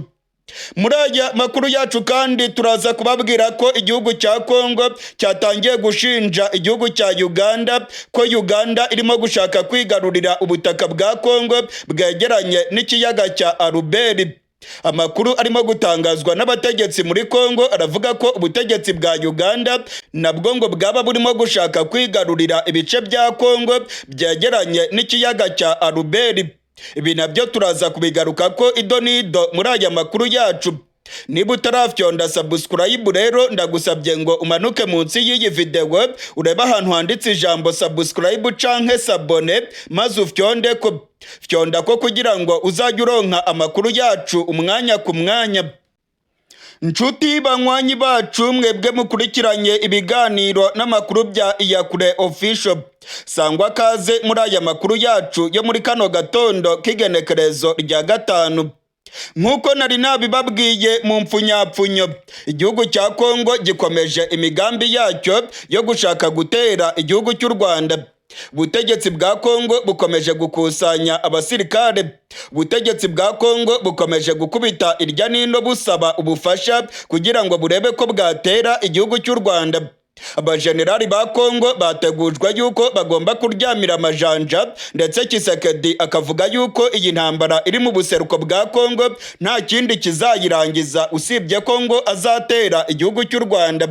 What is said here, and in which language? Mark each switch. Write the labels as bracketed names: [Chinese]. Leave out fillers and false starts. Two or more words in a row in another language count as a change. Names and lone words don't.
[Kinyarwanda] Muri aya makuru yacu kandi turaza kubabwira ko igihugu cya Kongo cyatangiye gushinja igihugu cya Uganda ko Uganda irimo gushaka kwigarurira ubutaka bwa Kongo bwegeranye n'ikiyaga cya Albert. Amakuru arimo gutangazwa n'abategetsi muri Kongo aravuga ko ubutegetsi bwa Uganda nabwo ngo bwaba burimo gushaka kwigarurira ibice bya Kongo byegeranye n'ikiyaga cya Albert. Ibi nabyo turaza kubigaruka ko idonido muri aya makuru yacu. [Rundi] Niba utarafyonda subscribe rero ndagusabye ngo umanuke munsi y'iyi video ureba ahantu handitse ijambo subscribe canke sabone maze ufyonde ko fyonda ko kugira ngo uzajye uronka amakuru yacu umwanya ku mwanya. Nshuti banywanyi bacu mwebwe mukurikiranye ibiganiro n'amakuru bya Iyakure Official, sangwa kaze muri aya makuru yacu yo muri kano gatondo k'igenekerezo rya 5. [Kinyarwanda] Nkuko nari nabibabwiye mu mpfunyapfunyo, igihugu cya Kongo gikomeje imigambi yacyo yo gushaka gutera igihugu cy'u Rwanda. Ubutegetsi bwa Kongo bukomeje gukusanya abasirikare. Ubutegetsi bwa Kongo bukomeje gukubita irya nino busaba ubufasha kugira ngo burebe ko bwatera igihugu cy'u Rwanda. Abajenerali ba Kongo bategujwe yuko bagomba kuryamira amajanja, ndetse Kisekedi akavuga yuko iyi ntambara iri mu buseruko bwa Kongo nta kindi kizayirangiza usibye Kongo azatera igihugu cy'u Rwanda.